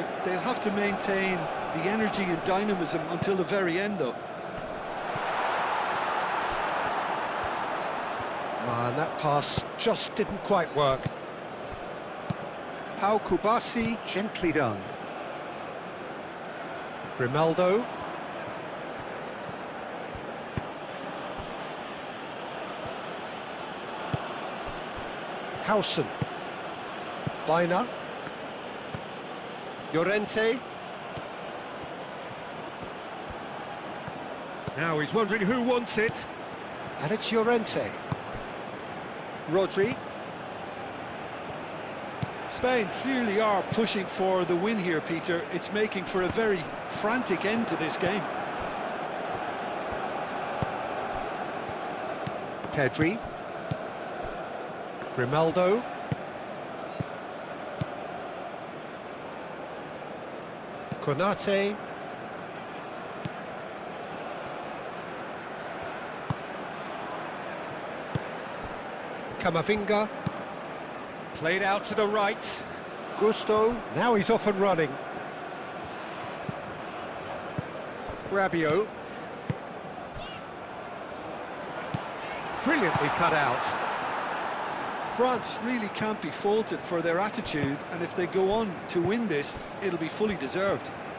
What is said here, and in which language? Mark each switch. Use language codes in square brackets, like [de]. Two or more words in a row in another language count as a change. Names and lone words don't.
[en] They'll have to maintain the energy and dynamism until the very end, though. And that pass just didn't quite work. Pau Kubasi, gently done. Grimaldo. Howson. Baina. Llorente. Now he's wondering who wants it. And it's Llorente. Rodri. Spain clearly are pushing for the win here, Peter. It's making for a very frantic end to this game. Pedri. Grimaldo. Konate. Camavinga. Played out to the right. Gusto. Now he's off and running. Rabiot. Brilliantly cut out. France really can't be faulted for their attitude, and if they go on to win this, it'll be fully deserved.